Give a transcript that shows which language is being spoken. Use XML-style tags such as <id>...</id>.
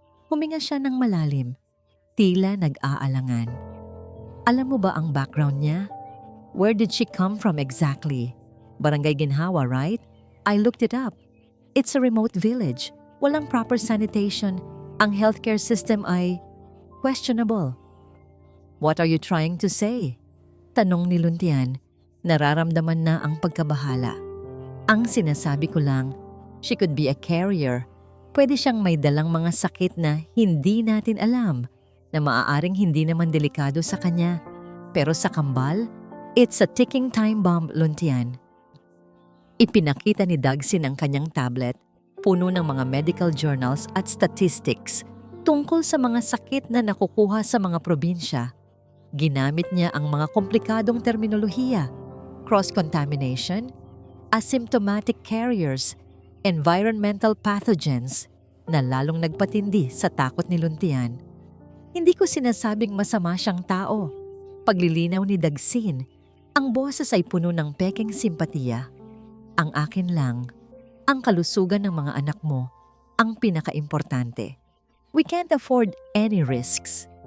<tl>Huminga siya ng malalim, tila nag-aalangan. "Alam mo ba ang background niya?</tl> <en>Where did she come from exactly? Barangay Ginhawa, right? I looked it up. It's a remote village.</en> <tl>Walang proper sanitation. Ang healthcare system ay questionable."</tl> <en>"What are you trying to say?"</en> <tl>Tanong ni Luntian. Nararamdaman na ang pagkabahala. "Ang sinasabi ko lang,</tl> <en>she could be a carrier.</en> <tl>Pwede siyang may dalang mga sakit na hindi natin alam, na maaaring hindi naman delikado sa kanya. Pero sa kambal,</tl> <en>it's a ticking time bomb, Luntian."</en> <tl>Ipinakita ni Dagsin ang kanyang tablet, puno ng mga medical journals at statistics tungkol sa mga sakit na nakukuha sa mga probinsya. Ginamit niya ang mga komplikadong terminolohiya: cross-contamination, asymptomatic carriers, environmental pathogens, na lalong nagpatindi sa takot ni Luntian. "Hindi ko sinasabing masama siyang tao." Paglilinaw ni Dagsin, ang boses ay puno ng pekeng simpatiya. "Ang akin lang, ang kalusugan ng mga anak mo, ang pinakaimportante.</tl> <en>We can't afford any risks.</en>